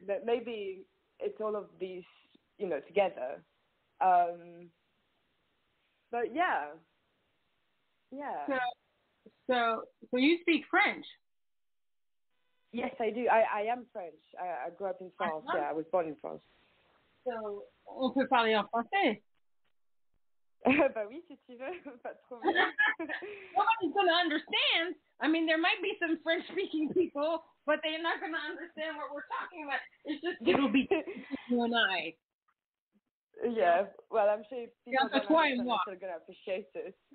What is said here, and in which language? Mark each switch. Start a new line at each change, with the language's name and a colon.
English: But maybe it's all of these, you know, together. But yeah. So you speak French? Yes, I do. I am French. I grew up in France. Yeah, I was born in France.
French: So, on peut parler en français. Bah oui, si tu veux, pas de problème.
English: Nobody's going to understand. I mean, there might be some French-speaking people, but they're not going to understand what we're talking about. It's just, it'll be you and I. Yeah, well, I'm sure people are going to appreciate this.